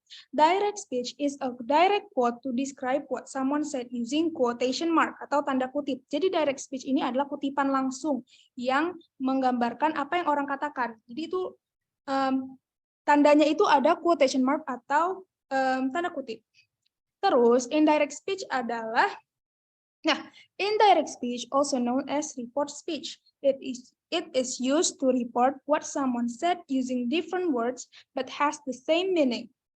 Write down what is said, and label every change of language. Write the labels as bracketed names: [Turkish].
[English] Direct speech is a direct quote to describe what someone said using quotation mark [Indonesian] atau tanda kutip. Jadi direct speech ini adalah kutipan langsung yang menggambarkan apa yang orang katakan. Jadi itu tandanya itu ada quotation mark atau tanda kutip. [English] Terus indirect speech adalah, indirect speech also known as report speech. It is used to report what someone said using different words but has the same meaning.